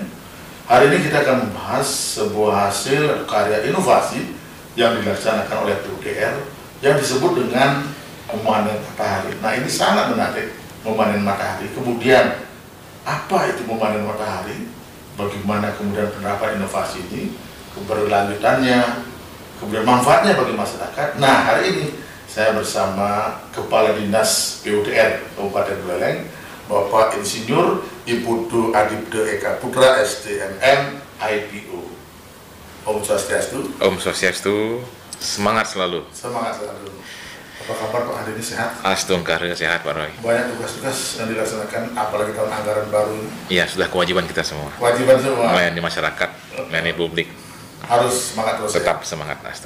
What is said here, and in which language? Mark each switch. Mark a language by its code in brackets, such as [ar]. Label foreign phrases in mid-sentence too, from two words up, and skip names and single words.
[id] Hari ini kita akan membahas sebuah hasil karya inovasi yang dilaksanakan oleh PUDR yang disebut dengan memanen matahari. Nah, ini sangat menarik, memanen matahari. Kemudian apa itu memanen matahari? Bagaimana kemudian penerapan inovasi ini, keberlanjutannya, kemudian manfaatnya bagi masyarakat. Nah, hari ini saya bersama Kepala Dinas PUDR Kabupaten Buleleng, Bapak Insinyur Ibu Du Adibde Eka Putra, SDMM, IPO. [ban] Om Swastiastu. Om Swastiastu. [id] Semangat selalu. Semangat selalu. Apa kabar Pak, hari ini sehat? Astungkar sehat Pak Roy. Banyak tugas-tugas yang dilaksanakan, apalagi tahun anggaran baru ini. Iya, sudah kewajiban kita semua. Kewajiban semua. Melayani masyarakat, melayani publik. Harus semangat terus. Tetap ya? Semangat. Astungkar.